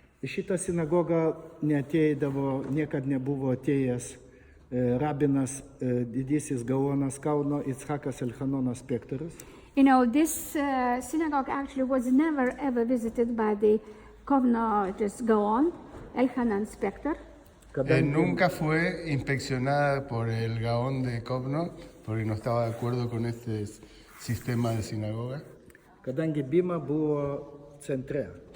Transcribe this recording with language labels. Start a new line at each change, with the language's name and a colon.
Lithuanian: Į šitą sinagogą niekad nebuvo atėjęs rabinas didysis Gaonas Kauno Itzhakas Elchanonas Pektorius.
English: This synagogue actually was never ever visited by the Kovno Gaon, Elchanan Spector.
Spanish: Nunca fue inspeccionada por el Gaón de Kovno porque no estaba de acuerdo con este sistema de sinagoga.
Lithuanian: Kadangi bima buvo centre.